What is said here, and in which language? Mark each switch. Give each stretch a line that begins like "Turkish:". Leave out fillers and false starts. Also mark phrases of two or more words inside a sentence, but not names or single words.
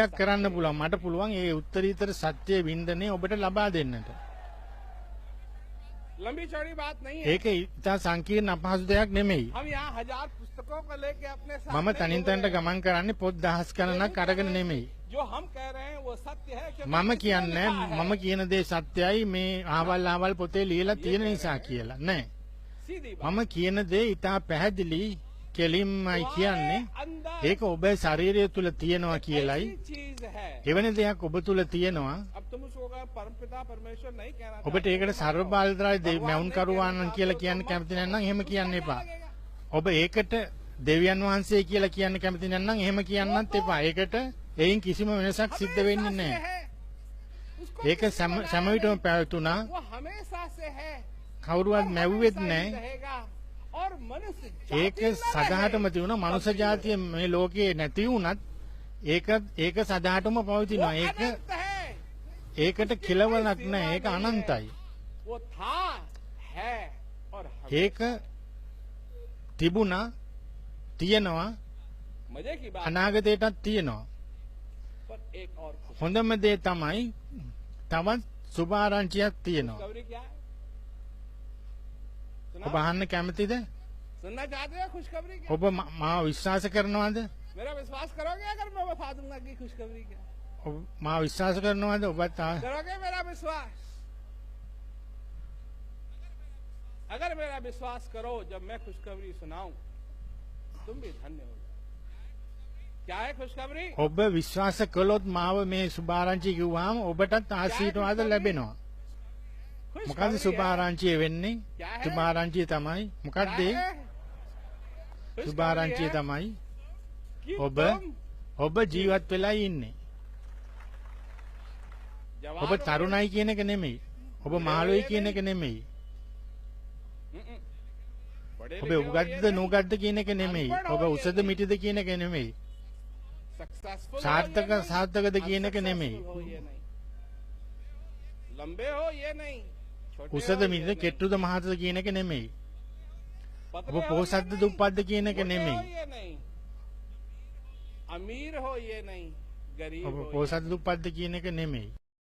Sinhala: දෙයක්
Hindi: सकता
Sinhala: කරන්න
Hindi: है।
Sinhala: පුළුවන්. මට පුළුවන් ඒ උත්තරීතර සත්‍ය වින්දනය ඔබට ලබා දෙන්නට.
Hindi: लंबी चौड़ी बात नहीं है।
Sinhala: ඒක ඉතා සංකීර්ණ අපහසු දෙයක් නෙමෙයි.
Hindi: हम यहाँ 1000 पुस्तकों को लेके अपने साथ
Sinhala: මම
Hindi: नहीं
Sinhala: තනින්
Hindi: घूम
Sinhala: තනට
Hindi: रहे हैं।
Sinhala: ගමන් කරන්නේ පොත් දහස් ගණනක් අරගෙන නෙමෙයි.
Hindi: जो हम कह रहे हैं वो सत्य है क्योंकि
Sinhala: මම
Hindi: इसमें
Sinhala: කියන්නේ
Hindi: लिखा है।
Sinhala: මම කියන දේ සත්‍යයි මේ ආවල් පොතේ ලියලා තියෙන නිසා කියලා. නෑ.
Hindi: सीधी बात।
Sinhala: මම කියන දේ ඉතා පැහැදිලි කෙලින්මයි කියන්නේ.
Hindi: अंदर
Sinhala: ඒක ඔබේ ශරීරය තුල තියෙනවා කියලයි.
Hindi: ऐसी चीज है।
Sinhala: එවැනි දෙයක් ඔබ තුල තියෙනවා.
Hindi: अब तुम उसको अगर परमपिता परमेश्वर नहीं कहना
Sinhala: ඔබට
Hindi: चाहते
Sinhala: ඒකට
Hindi: हो,
Sinhala: ਸਰව බාලදායි
Hindi: भगवान
Sinhala: මැවුන්
Hindi: नहीं
Sinhala: කරුවාන්
Hindi: कहना
Sinhala: කියලා
Hindi: चाहते
Sinhala: කියන්න
Hindi: हो, तो
Sinhala: කැමති
Hindi: मत
Sinhala: නැත්නම් එහෙම
Hindi: उसको
Sinhala: කියන්න
Hindi: क्या
Sinhala: එපා.
Hindi: लगेगा?
Sinhala: ඔබ ඒකට දෙවියන් වහන්සේ කියලා කියන්න කැමති නැත්නම් එහෙම කියන්නත් එපා. ඒකට එයින් කිසිම වෙනසක් සිද්ධ වෙන්නේ
Hindi: हमेशा से
Sinhala: නැහැ.
Hindi: है। उसको
Sinhala: ඒක
Hindi: किसी
Sinhala: සෑම
Hindi: बनाया
Sinhala: විටම
Hindi: नहीं।
Sinhala: පැවතුණා.
Hindi: वो हमेशा से है।
Sinhala: කවුරුවත්
Hindi: और
Sinhala: මැව්වෙත්
Hindi: हमेशा ही
Sinhala: නැහැ.
Hindi: रहेगा। और मनुष्य
Sinhala: ඒක
Hindi: जाति न
Sinhala: සදාටම
Hindi: रहे।
Sinhala: තියුණා. මනුෂ්‍ය ජාතිය මේ ලෝකේ නැති වුණත් ඒක සදාටම
Hindi: वो
Sinhala: පවතිනවා. ඒක
Hindi: अनंत है।
Sinhala: ඒකට කෙලවරක් නැහැ. ඒක අනන්තයි.
Hindi: वो था है और हमेशा।
Sinhala: ඒක තිබුණා, තියෙනවා,
Hindi: मजे की बात
Sinhala: අනාගතයටත් තියෙනවා.
Hindi: पर एक और खुश
Sinhala: හොඳම දේ තමයි තවත් සුභාරංචියක් තියෙනවා.
Hindi: खुशखबरी क्या है?
Sinhala: ඔබ
Hindi: सुनाओ?
Sinhala: අහන්න කැමතිද?
Hindi: सुनना चाहते हो खुशखबरी क्या?
Sinhala: ඔබ මාව විශ්වාස කරනවද?
Hindi: मेरा विश्वास करोगे अगर मैं बता दूंगा कि खुशखबरी क्या है?
Sinhala: ඔබ මාව විශ්වාස කරනවද? ඔබත්
Hindi: करोगे मेरा विश्वास? अगर मेरा विश्वास करो जब मैं खुशखबरी सुनाऊं तुम भी धन्य हो जाओ। क्या है खुशखबरी?
Sinhala: ඔබ විශ්වාස කළොත් මාව මේ සුභාරංචිය කිව්වහම ඔබටත් ආශිර්වාද ලැබෙනවා. මොකද
Hindi: खुशखबरी है।
Sinhala: සුභාරංචිය වෙන්නේ?
Hindi: क्या है?
Sinhala: සුභාරංචිය තමයි. මොකක්ද
Hindi: क्या
Sinhala: ඒ?
Hindi: है?
Sinhala: සුභාරංචිය
Hindi: खुशखबरी है
Sinhala: තමයි
Hindi: कि
Sinhala: ඔබ
Hindi: तुम
Sinhala: ඔබ ජීවත් වෙලා ඉන්නේ.
Hindi: जवान
Sinhala: ඔබ
Hindi: हो
Sinhala: තරුණයි කියන එක නෙමෙයි. ඔබ මහලුයි කියන එක නෙමෙයි.
Hindi: हम्म। बड़े
Sinhala: ඔබ
Hindi: लिखे हो
Sinhala: උගත්ද
Hindi: ये नहीं।
Sinhala: නුගත්ද කියන එක නෙමෙයි. ඔබ උසද මිටිද කියන එක නෙමෙයි.
Hindi: सक्सेसफुल
Sinhala: සාර්ථක සාර්ථකද කියන එක නෙමෙයි.
Hindi: हो ये नहीं। लंबे हो ये नहीं। छोटे
Sinhala: උසද
Hindi: हो ये
Sinhala: මිටිද
Hindi: नहीं।
Sinhala: කෙට්ටුද මහතද කියන එක නෙමෙයි.
Hindi: पतले
Sinhala: ඔබ
Hindi: हो ये
Sinhala: පොහොසත්ද
Hindi: नहीं।
Sinhala: දුප්පත්ද කියන එක
Hindi: मोटे हो
Sinhala: නෙමෙයි.
Hindi: ये नहीं। अमीर हो ये नहीं। गरीब
Sinhala: ඔබ
Hindi: हो ये
Sinhala: පොහොසත් දුප්පත්ද කියන එක නෙමෙයි.